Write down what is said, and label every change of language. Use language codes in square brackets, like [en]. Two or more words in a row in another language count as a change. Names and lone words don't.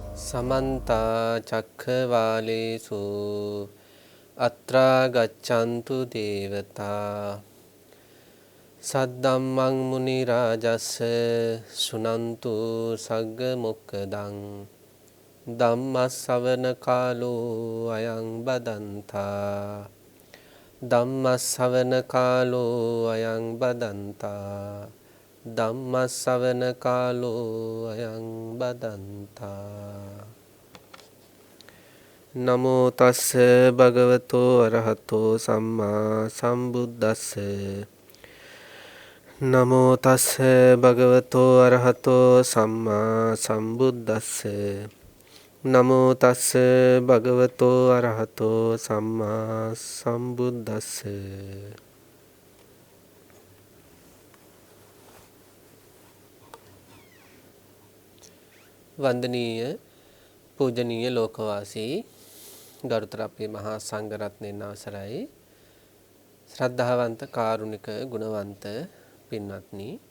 [pi] समन्ता चक्रवालेषु अत्रा गच्छन्तु देवता सद्धम्मं मुनिराजस्य शृण्वन्तु सग्गमुक्खदं ධම්මස්සවන කාලෝ අයං බදන්තා ධම්මස්සවන කාලෝ අයං බදන්තා ධම්මස්සවන කාලෝ අයං බදන්තා නමෝ තස්ස භගවතෝ අරහතෝ සම්මා සම්බුද්දස්ස නමෝ තස්ස භගවතෝ අරහතෝ සම්මා සම්බුද්දස්ස නමෝ තස්ස භගවතෝ අරහතෝ සම්මා සම්බුද්දස්ස [si] වන්දනීය පූජනීය ලෝකවාසී ගරුතර අපේ මහා සංඝරත්නයන් අවසරයි ශ්‍රද්ධාවන්ත කාරුණික ගුණවන්ත පින්වත්නි